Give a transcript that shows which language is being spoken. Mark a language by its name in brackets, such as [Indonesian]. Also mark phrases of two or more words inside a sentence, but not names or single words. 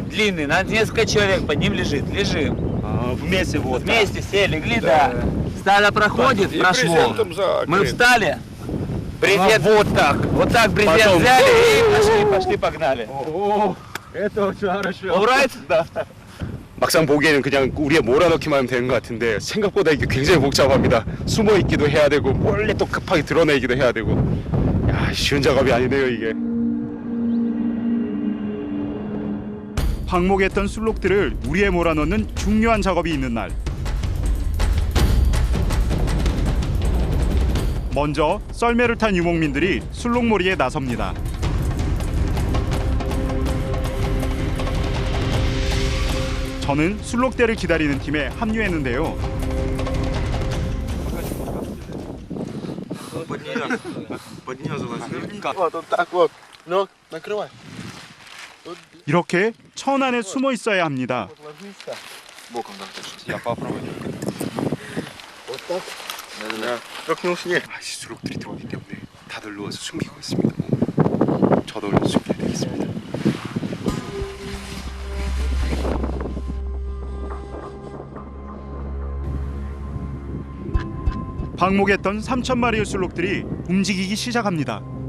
[Russian] Длинный. На несколько человек под ним лежит. Лежим. Вместе вот Вместе все легли, да. Стадо проходит, И прошло. брезентом закрыто. Мы встали. Брезент вот так. Вот так брезент Потом. взяли и пошли, погнали. О, это очень хорошо. Alright? [Korean] 다 막상 보기에는 그냥 우리가 몰아넣기만 하면 되는 것 같은데 생각보다 이게 굉장히 복잡합니다. 숨어 있기도 해야 되고 몰래 또 급하게 드러내기도 해야 되고 야, 쉬운 작업이 아니네요 이게. 방목했던 술록들을 우리에 몰아넣는 중요한 작업이 있는 날. 먼저 썰매를 탄 유목민들이 술록몰이에 나섭니다. 저는 술록대를 기다리는 팀에 합류했는데요. [Russian] Вот так вот. Ну, накрывай. [Korean] 이렇게 천 안에 숨어 있어야 합니다. [Russian] Боком, да. Я попробую. Вот так? Да. Только не усни. [Korean] 술록들이 들어오기 때문에 다들 누워서 숨기고 있습니다. 저도 얼른 숨겨야 되겠습니다. 방목했던 3,000마리의 술록들이 움직이기 시작합니다.